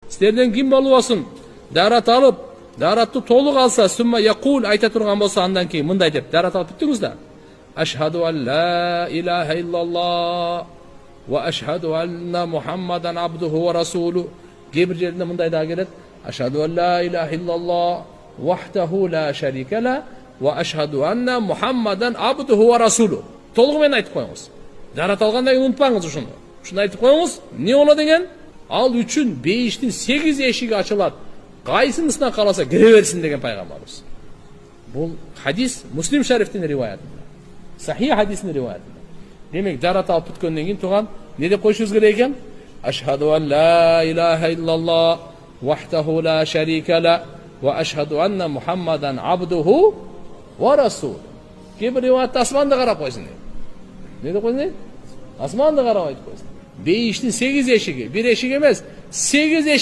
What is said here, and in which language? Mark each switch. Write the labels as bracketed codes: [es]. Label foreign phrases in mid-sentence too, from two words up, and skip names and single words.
[ky] Сіздерден ким болуп алсын, дарат алып, даратты толук алса, [ar] ثم يقول [ky] айта турган болса, андан кийин мындай деп дарат алып бүттүңүз да. [ar] أشهد أن لا إله إلا الله وأشهد أن محمدا عبده ورسوله. [ky] Кээ-бир жеринде мындай да келет. [ar] أشهد أن لا إله إلا الله وحده لا شريك له وأشهد أن محمدا عبده ورسوله. [ky] Толугу менен айтып коюңуз. Дарат алганда унутпаңыз ушуну. Ушуну айтып коюңуз. Не болот деген? Ал үчүн бейиштин 8 эшиги ачылат. Кайсынысына каласа кире берсин деген пайгамбарыбыз. Бул хадис Муслим шарифтин риваятында. Сахих хадистин риваятында. Демек дарат алып бүткөндөн кийин туган не деп коюшубуз керек экен? [ar] أشهد أن لا إله إلا الله وحده لا شريك له وأشهد أن محمدا عبده ورسول. [ky] Кээ-бир риваятта асманды карап койсун. Не деп койсун? Асманды карап айтып койсун. Бейиштин 8 эшиги, бир эшик эмес, 8 эшик